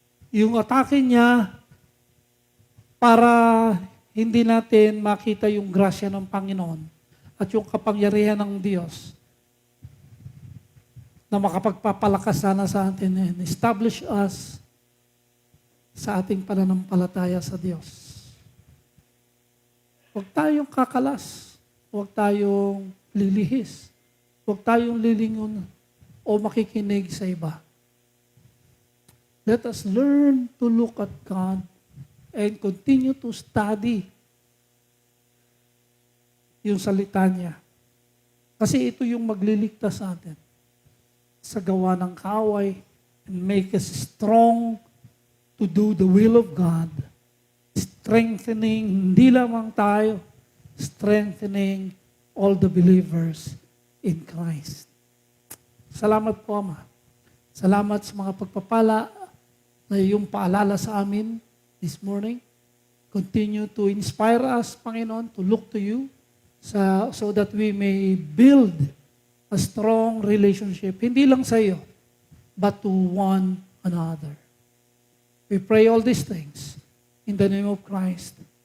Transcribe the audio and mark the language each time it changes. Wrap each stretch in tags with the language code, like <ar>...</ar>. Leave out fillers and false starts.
<tl>Yung atake niya para hindi natin makita yung grasya ng Panginoon at yung kapangyarihan ng Diyos na makapagpapalakas sana sa atin</tl> <en>and establish us</en> <tl>sa ating pananampalataya sa Diyos. Huwag tayong kakalas. Huwag tayong lilihis. Huwag tayong lilingon o makikinig sa iba.</tl> <en>Let us learn to look at God and continue to study</en> <tl>yung salita niya. Kasi ito yung magliligtas sa atin sa gawa ng kaaway</tl> <en>and make us strong to do the will of God. Strengthening,</en> <tl>hindi lamang tayo,</tl> <en>strengthening all the believers in Christ.</en> <tl>Salamat po, Ama. Salamat sa mga pagpapala na iyong paalala sa amin</tl> <en>this morning. Continue to inspire us, Panginoon, to look to you so that we may build a strong relationship,</en> <tl>hindi lang sa iyo,</tl> <en>but to one another. We pray all these things in the name of Christ.</en>